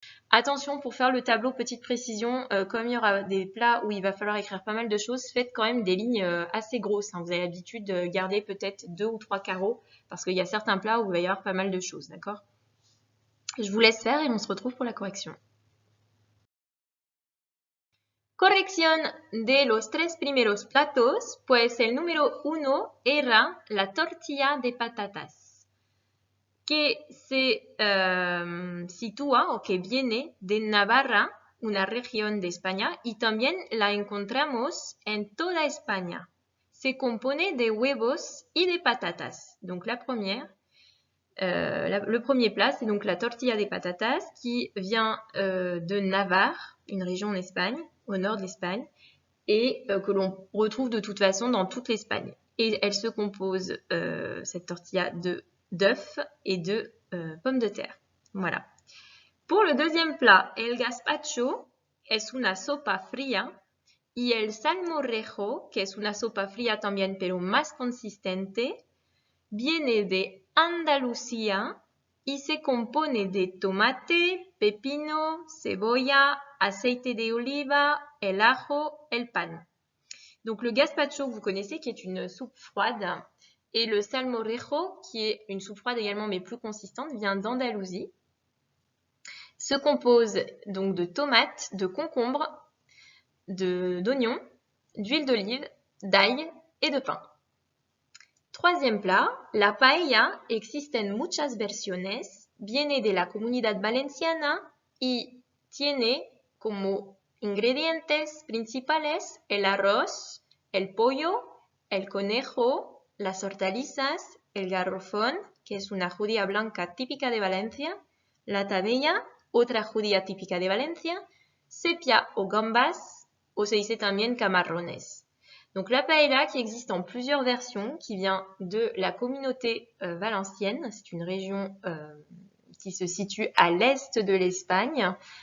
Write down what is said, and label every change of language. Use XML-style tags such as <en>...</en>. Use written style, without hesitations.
<fr>Attention, pour faire le tableau, petite précision, comme il y aura des plats où il va falloir écrire pas mal de choses, faites quand même des lignes assez grosses. Hein. Vous avez l'habitude de garder peut-être 2 ou 3 carreaux parce qu'il y a certains plats où il va y avoir pas mal de choses. D'accord? Je vous laisse faire et on se retrouve pour la correction.</fr> <es>Corrección de los 3 primeros platos, pues el número 1 era la tortilla de patatas, que se sitúa o que viene de Navarra, una región de España, y también la encontramos en toda España. Se compone de huevos y de patatas.</es> <fr>Donc la première, le premier plat, c'est donc la tortilla de patatas qui vient de Navarre, une région en Espagne, au nord de l'Espagne, et que l'on retrouve de toute façon dans toute l'Espagne. Et elle se compose, cette tortilla, d'œufs et de pommes de terre. Voilà. Pour le deuxième plat,</fr> <es>el gazpacho es una sopa fría y el salmorejo, que es una sopa fría también pero más consistente, viene de Andalucía y se compone de tomate, pepino, cebolla, aceite de oliva, el ajo, el pan.</es> <fr>Donc le gazpacho, vous connaissez, qui est une soupe froide Et le salmorejo, qui est une soupe froide également mais plus consistante, vient d'Andalousie. Se compose donc de tomates, de concombres, d'oignons, d'huile d'olive, d'ail et de pain. Troisième plat,</fr> <es>la paella existe en muchas versiones, viene de la Comunidad Valenciana y tiene como ingredientes principales el arroz, el pollo, el conejo, las hortalizas, el garrofón, que es una judía blanca típica de Valencia, la tabella, otra judía típica de Valencia, sepia o gambas, o se dice también camarrones.</es> <fr>Donc la paella qui existe en plusieurs versions, qui vient de la communauté valencienne, c'est une région qui se situe à l'est de l'Espagne,</fr>